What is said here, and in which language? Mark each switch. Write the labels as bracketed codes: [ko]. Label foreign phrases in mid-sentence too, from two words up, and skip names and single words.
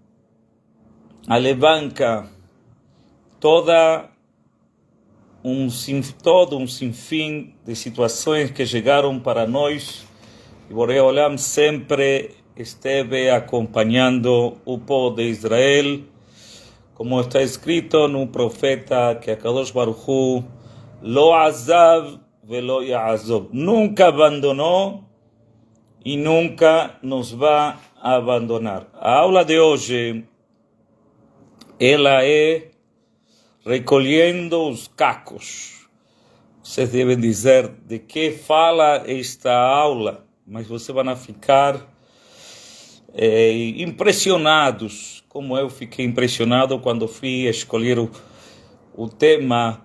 [pt] alavanca todo um sinfim de situações que chegaram para nós, e [he] בורא עולם [pt] sempre esteve acompanhando o povo de Israel, como está escrito no profeta que [he] הקדוש ברוך הוא לא עזב ולא יעזוב, [pt] nunca abandonou e nunca nos vai abandonar. A aula de hoje, ela é recolhendo os cacos. Vocês devem dizer de que fala esta aula, mas vocês vão ficar impressionados, como eu fiquei impressionado quando fui escolher o tema.